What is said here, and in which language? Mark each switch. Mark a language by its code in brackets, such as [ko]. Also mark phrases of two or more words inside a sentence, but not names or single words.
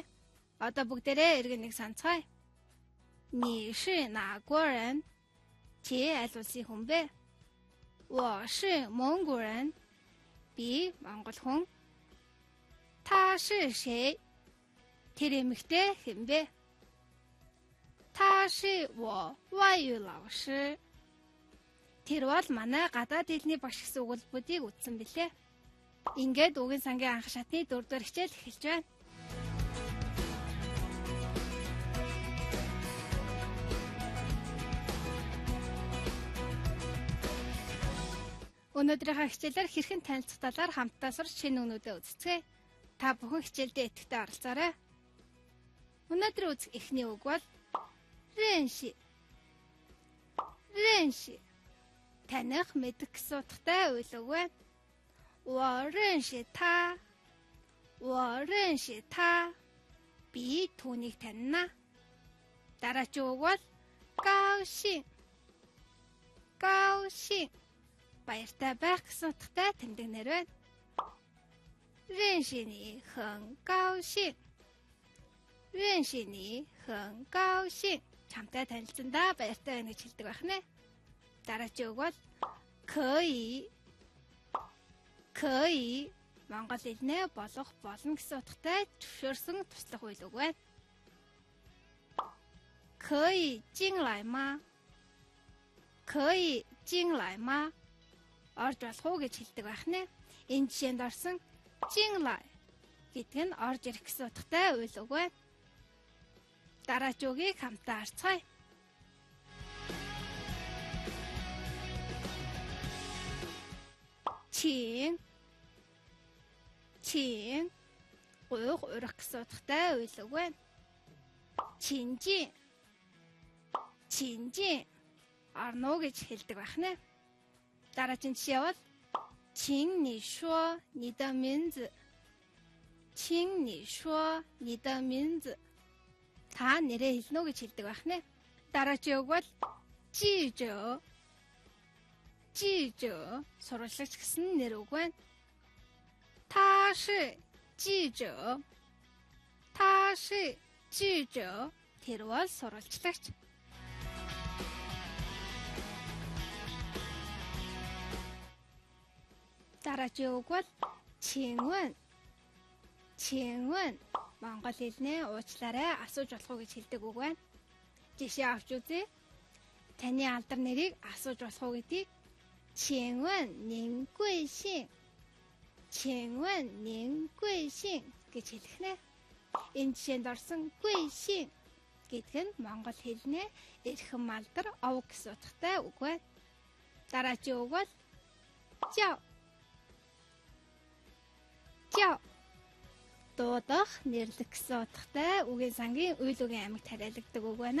[mn] Одоо бүгдээрээ эргэн нэг санацгаая. [zh] 你是哪国人? [mn] Чи аль улсын хүн бэ? [zh] 我是蒙古人? [mn] Би монгол хүн. [zh] 她是谁? [mn] Тэр эмэгтэй хэн бэ? [zh] 他是我外语老师. [mn] Тэр бол манай гадаад хэлний багш гэсэн өгүүлбэрүүдийг үтсэн билээ. Ингээд үгийн сангийн анх шатны 4-р хичээл эхэлж байна. Өнөөдрийнхөө хичээлээр хэрхэн танилцах талаар хамтдаа сурч шинэ үнүүдээ үзцгээе. Та бүхэн хичээлдээ идэвхтэй оролцоорой. Өнөөдөр үзэх эхний үг бол 认识 таних мэдэх гэсэн утгатай үйл үг байна. [zh] 我认识他 [mn] би түүнийг танина. Дараагийн үг бол 高兴 баяртай байх гэсэн утгатай тэмдэг нэр байна. [zh] 认识你很高兴 [mn] чамтай танилцсандаа баяртай байна гэж хэлдэг байх нэ. Дараагийн үг бол 可以 Монгол хэлнээ болох болно гэсэн утгатай зөвшөөрсөн туслах үйл үг байна. [zh] 可以进来吗? [mn] Орж болох уу гэж хэлдэг байх нэ. Энэ жишээнд орсон 进来 гэдэг нь орж ирэх гэсэн утгатай үйл үг байна. Дараагийн үгийг хамтдаа харцгаая. 请 урах гэсэн утгатай үйл үг байна. 亲近 орно гэж хэлдэг байх нэ. Дараагийн жишээ бол [zh] 请你说你的名字 [mn] та нэрээ хэлнэ үү гэж хэлдэг байх нэ. Дараагийн үг бол 记者 сурвалжлагч гэсэн нэр үг байна. [zh] 他是记者 [mn] тэр бол сурвалжлагч. Дараагийн үг бол 请问 Монгол хэлнээ уучлаарай асууж болох уу гэж хэлдэг үг байна. Жишээ авч үзье. Таны алдар нэрийг асууж болох уу гэдгийг [zh] 请问您贵姓 [mn] гэж хэлэх нэ. Энэ жишээнд орсон 贵姓 гэдэг нь монгол хэлнээ эрхэм алдар ов гэсэн утгатай үг байна. Дараагийн үг бол 叫 дуудах, нэрлэх гэсэн утгатай үгийн сангийн үйл үгийн аймагт хариалагддаг үг байна.